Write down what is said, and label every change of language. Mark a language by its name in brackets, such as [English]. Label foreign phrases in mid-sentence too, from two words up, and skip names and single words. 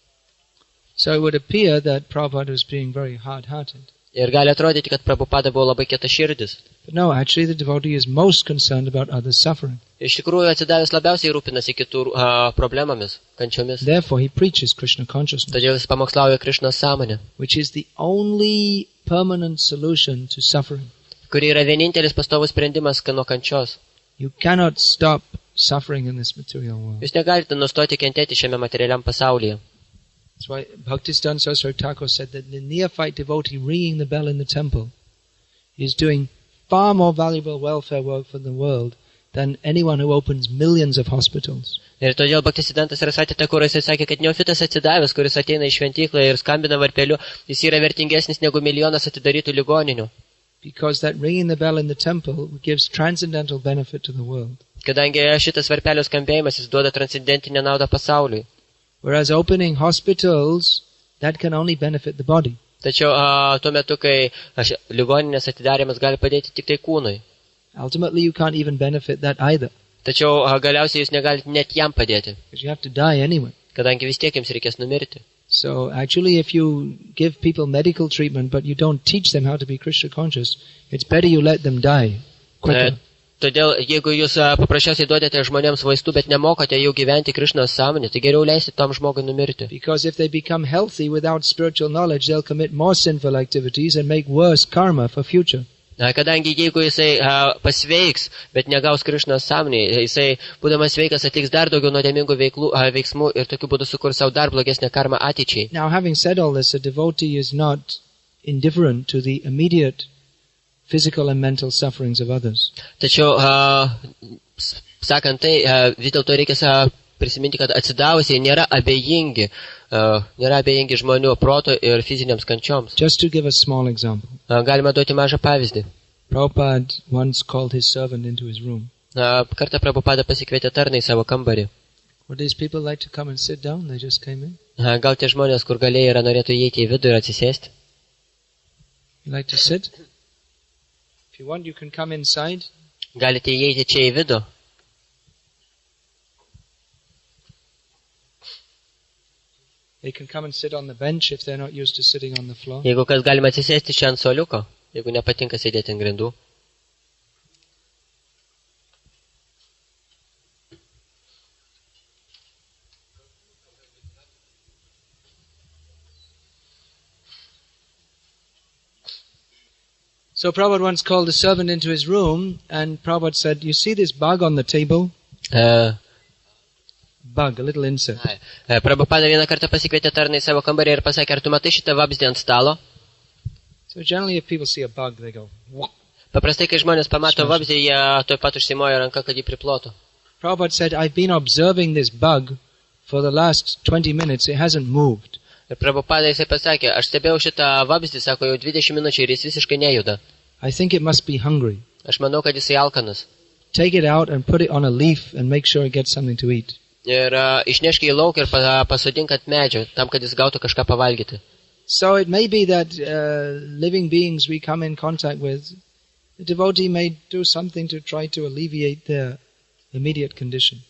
[English] So it would appear that Prabhupada was being very hard-hearted. [Lithuanian] Ir gali atrodyti, kad Prabhupada buvo labai kietaširdis. [English] But no, actually the devotee is most concerned about others' suffering. [Lithuanian] Iš tikrųjų, atsidavęs labiausiai rūpinasi kitų problemomis, kančiomis. [English] Therefore he preaches Krishna consciousness, [Lithuanian] Todėl jis pamokslauja Krišnos sąmonę, [English] which is the only permanent solution to suffering. [Lithuanian] kuri yra vienintelis pastovus sprendimas nuo kančios. [English] You cannot stop suffering in this material world. [Lithuanian] Jūs negalite nustoti kentėti šiame materialiam pasaulyje. [English] That's why Bhaktisiddhanta Saraswati Thakur said that the neophyte devotee ringing the bell in the temple is doing far more valuable welfare work for the world than anyone who opens millions of hospitals. [Lithuanian] Ir todėl Bhaktisiddhanta Saraswati Thakur jisai sakė, kad neofitas atsidavęs, kuris ateina į šventyklą ir skambina varpeliu, jis yra vertingesnis negu milijonas atidarytų ligoninių. [English] Because that ringing the bell in the temple gives transcendental benefit to the world. [Lithuanian] Kadangi šitas varpelio skambėjimas jis duoda transcendentinę naudą pasauliui. [English] Whereas opening hospitals, that can only benefit the body. [Lithuanian] Tačiau tuo metu, kai ligoninės atidarimas gali padėti tik tai kūnui. [English] Ultimately, you can't even benefit that either. [Lithuanian] Tačiau galiausiai jūs negalite net jam padėti, [English] Because you have to die anyway. [Lithuanian] kadangi vis tiek jums reikės numirti. [English] So actually, if you give people medical treatment, but you don't teach them how to be Krishna conscious, it's better you let them die quicker. [Lithuanian] Todėl, jeigu jūs paprasčiausiai duodate žmonėms vaistų, bet nemokote jau gyventi Krišnos sąmonę, tai geriau leisti tam žmogui numirti. [English] Because if they become healthy without spiritual knowledge, they'll commit more sinful activities and make worse karma for future. [Lithuanian] Kadangi jeigu jisai pasveiks, bet negaus Krišnos sąmonę, jisai, būdamas sveikas, atliks dar daugiau nuodėmingų veiksmų ir tokiu būdu sukurs savo dar blogesnę karmą ateičiai. [English] Now, having said all this, a devotee is not indifferent to the immediate physical and mental sufferings of others. [Lithuanian] Tačiau, sakant tai, vis dėlto reikia prisiminti, kad atsidavusiai nėra abejingi žmonių proto ir fiziniams kančioms. [English] Just to give a small example. [Lithuanian] Galima duoti mažą pavyzdį. [English] Prabhupada once called his servant into his room. [Lithuanian] Kartą Prabhupada pasikvietė tarną į savo kambarį. [English] Would these people like to come and sit down? They just came in. [Lithuanian] Gal tie žmonės, kur galėjai, norėtų įeiti į vidų ir atsisėsti? [English] You like to sit? If you want, you can come inside. [Lithuanian] Galite įeiti čia į vidų. [English] They can come and sit on the bench if they're not used to sitting on the floor. [Lithuanian] Jeigu kas galima atsisėsti čia ant suoliuko, jeigu nepatinka sėdėti ant grindų. [English] So Prabhupada once called a servant into his room, and Prabhupada said, "You see this bug on the table? Bug, a little insect. [Lithuanian] Prabhupada vieną kartą pasikvietė tarną į savo kambarį ir pasakė, ar tu matai šitą vabzdį ant stalo? [English] So generally if people see a bug, they go, "Wah." [Lithuanian] Paprastai, kai žmonės pamato vabzdį, jie tuoj pat užsimoja ranką, kad jį priplotų. [English] Prabhupada said, "I've been observing this bug for the last 20 minutes. It hasn't moved." [Lithuanian] Ir Prabhupada jisai pasakė, aš stebėjau šitą vabzdį, sako, jau 20 minučių ir jis visiškai nejuda. [English] I think it must be hungry. [Lithuanian] Aš manau, kad jisai alkanas. [English] Take it out and put it on a leaf and make sure it gets something to eat. [Lithuanian] Ir išnešk į lauką ir pasodink ant medžio, tam, kad jis gautų kažką pavalgyti. [English] So it may be that living beings we come in contact with, the devotee may do something to try to alleviate their immediate condition.